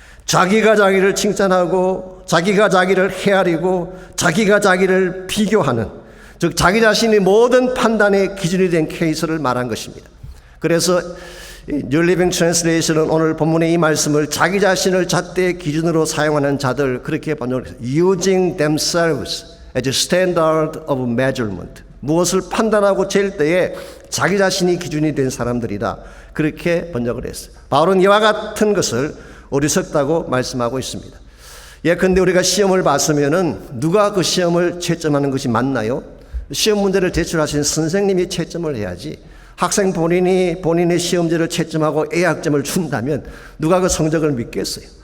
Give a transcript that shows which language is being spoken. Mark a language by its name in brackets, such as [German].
[Korean] 자기가 자기를 칭찬하고 자기가 자기를 헤아리고 자기가 자기를 비교하는, 즉 자기 자신이 모든 판단의 기준이 된 케이스를 말한 것입니다. 그래서 New Living Translation은 오늘 본문의 이 말씀을 자기 자신을 잣대의 기준으로 사용하는 자들, 그렇게 번역했어요. [English] Using themselves as a standard of measurement. [Korean] 무엇을 판단하고 잴 때에 자기 자신이 기준이 된 사람들이다. 그렇게 번역을 했어요. 바울은 이와 같은 것을 어리석다고 말씀하고 있습니다. 예컨대 우리가 시험을 봤으면은 누가 그 시험을 채점하는 것이 맞나요? 시험 문제를 제출하신 선생님이 채점을 해야지. 학생 본인이 본인의 시험지를 채점하고 A학점을 준다면 누가 그 성적을 믿겠어요?